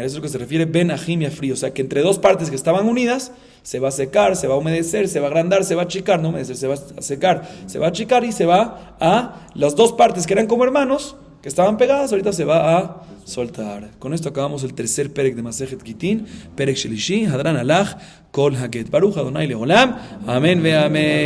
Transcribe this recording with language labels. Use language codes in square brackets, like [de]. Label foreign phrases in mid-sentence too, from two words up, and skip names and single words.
[es] Eso es lo que se refiere Ben Achim Yafri. O sea que entre dos partes que estaban unidas, se va a secar, se va a humedecer, se va a agrandar, se va a achicar, no humedecer, se va a secar, se va a achicar y se va a las dos partes que eran como hermanos, que estaban pegadas, ahorita se va a soltar. Con esto acabamos el tercer perek de Masejet Gitin, [he] פרק שלישי, הדרן עלך כל הגט. ברוך ה׳ לעולם. אמן ואמן.